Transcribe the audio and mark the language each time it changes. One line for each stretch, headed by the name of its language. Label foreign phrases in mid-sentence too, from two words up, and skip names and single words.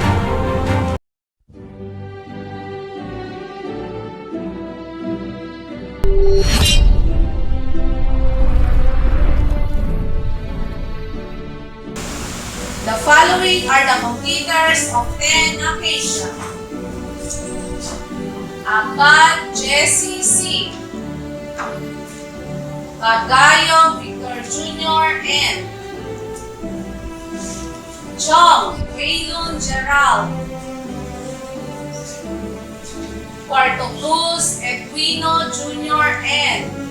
English: The following are the completers of 10 occasions. Abad Jesse C. Bagayo Victor Jr. N. Chong Waylon Gerald. Puerto Cruz Edwino Jr. N.